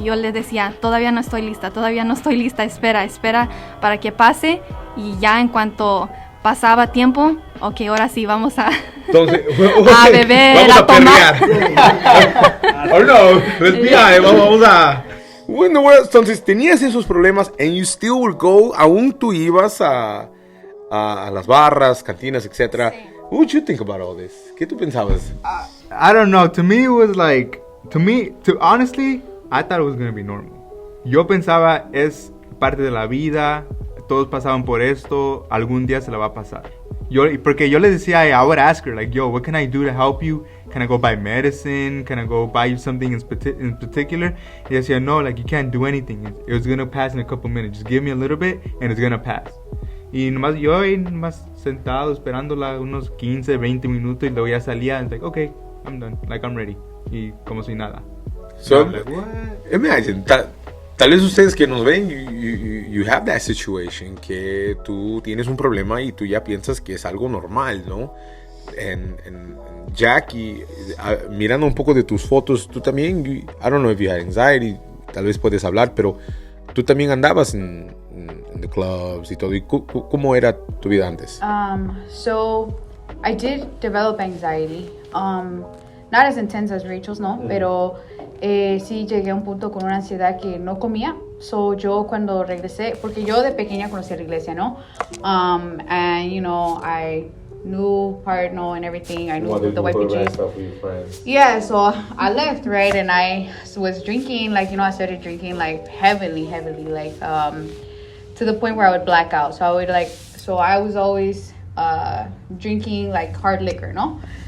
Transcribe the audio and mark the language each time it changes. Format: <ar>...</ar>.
<es>Yo le decía, todavía no estoy lista, espera para que pase y ya en cuanto pasaba tiempo, ok, ahora sí, vamos a beber, vamos a tomar. Oh no, vamos a... Bueno, entonces tenías esos problemas</es> <en>and you still would go,</en> <es>aún tú ibas a las barras, cantinas, etc. Sí.</es> <en>What would you think about all this?</en> <es>¿Qué tú pensabas?</es> <en>I don't know. To me, it was like, honestly, I thought it was going to be normal.</en> <es>Yo pensaba, es parte de la vida, todos pasaban por esto, algún día se la va a pasar. Porque yo le decía,</es> <en>I would ask her, like, yo, what can I do to help you? Can I go buy medicine? Can I go buy you something in particular?</en> <es>Y decía,</es> <en>no, like, you can't do anything. It was going to pass in a couple minutes. Just give me a little bit and it's going to pass.</en> <es>Y yo ahí nomás sentado esperándola unos 15, 20 minutos y luego ya salía.</es> <en>It's like, okay, I'm done. Like, I'm ready.</en> <es>Y como si nada.</es> <en>So, like, what?</en> <es>Imagine, tal vez ustedes que nos ven,</es> <en>you have that situation,</en> <es>que tú tienes un problema y tú ya piensas que es algo normal, ¿no? en Jack, y mirando un poco de tus fotos, tú también,</es> <en>I don't know if you had anxiety,</en> <es>tal vez puedes hablar, pero tú también andabas en the clubs y todo. ¿Y cómo era tu vida antes?</es> <en>So I did develop anxiety. Not as intense as Rachel's,</en> <es>no, pero sí llegué a un punto con una ansiedad que no comía. So yo cuando regresé, porque yo de pequeña conocí a la iglesia, ¿no?</es> <en>And you know, I knew Partno and everything. I knew the Ypg. Yeah, so I left, right? And I was drinking, like, you know, I started drinking like heavily, like to the point where I would black out. So I was always drinking like hard liquor, no?</en>